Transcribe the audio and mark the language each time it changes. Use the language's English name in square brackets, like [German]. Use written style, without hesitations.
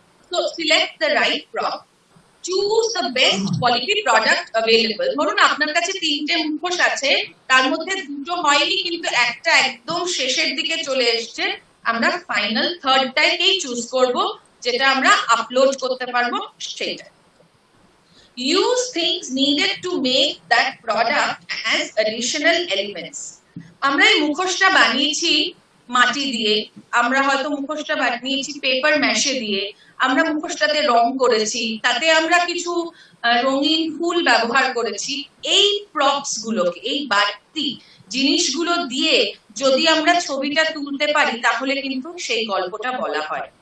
[English] So select the right prop, choose the best quality product available. [Bangla] ধরুন আপনার কাছে 3টে মুখোশ আছে, তার মধ্যে 2টো হয়নি কিন্তু একটা একদম শেষের দিকে চলে এসেছে, আমরা ফাইনাল থার্ডটাকেই চুজ করব যেটা আমরা আপলোড করতে পারবো সেটা। [English] Use things needed to make that product as additional elements. [Bangla] আমরা এই মুখোশটা বানিয়েছি মাটি দিয়ে, আমরা হয়তো মুখোশটা বানিয়েছি পেপার ম্যাশে দিয়ে, আমরা মুখোশটাতে রং করেছি, তাতে আমরা কিছু রঙিন ফুল ব্যবহার করেছি। এই প্রপস গুলোকে, এই বাড়তি জিনিসগুলো দিয়ে যদি আমরা ছবিটা তুলতে পারি তাহলে কিন্তু সেই গল্পটা বলা হয়।